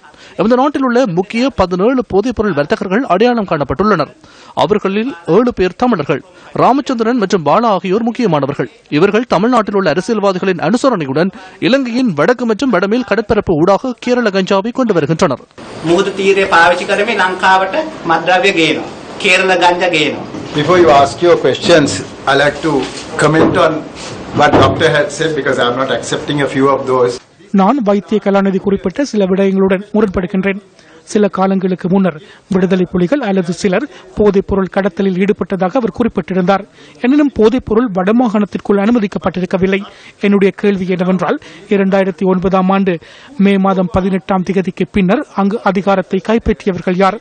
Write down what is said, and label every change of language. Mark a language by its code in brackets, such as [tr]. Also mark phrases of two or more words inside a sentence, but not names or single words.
[ta] இந்த நாட்டில் உள்ள முக்கிய 17 போதைப் பொருள் வர்த்தகர்கள் அடையாளம் காணப்பட்டுள்ளனர். அவர்களில் 7 பேர் தமிழர்கள். ராமச்சந்திரன் மற்றும் பாலா ஆகியோர் முக்கியமானவர்கள். இவர்கள் தமிழ்நாட்டில் உள்ள அரசியல்வாதிகளின் அனுசரணையுடன் இலங்கையின் வடக்கு மற்றும் வடமேல் கடற்பரப்பு ஊடாக கேரள கஞ்சாவை கொண்டு வருகின்றனர். [si] මුහුදු තීරය පාවිච්චි කරමින් ලංකාවට මද්‍රව්‍ය ගේනවා. කේරළ ගංජා ගේනවා. [en] Before you ask your questions, I like to comment on what doctor had said because I am not accepting a few of those. [ta] நான் வைத்திய கலாநிதி குறிப்பிட்ட சில விடயங்களுடன் முரண்படுகின்றேன். சில காலங்களுக்கு முன்னர் விடுதலை புலிகள் அல்லது சிலர் போதைப் பொருள் கடத்தலில் ஈடுபட்டதாக அவர் குறிப்பிட்டிருந்தார். எனினும் போதைப் பொருள் வடமாகாணத்திற்குள் அனுமதிக்கப்பட்டிருக்கவில்லை. என்னுடைய கேள்வி என்னவென்றால் 2009 ஆண்டு மே மாதம் 18ஆம் தேதிக்கு பின்னர் அங்கு அதிகாரத்தை கைப்பற்றியவர்கள் யார்?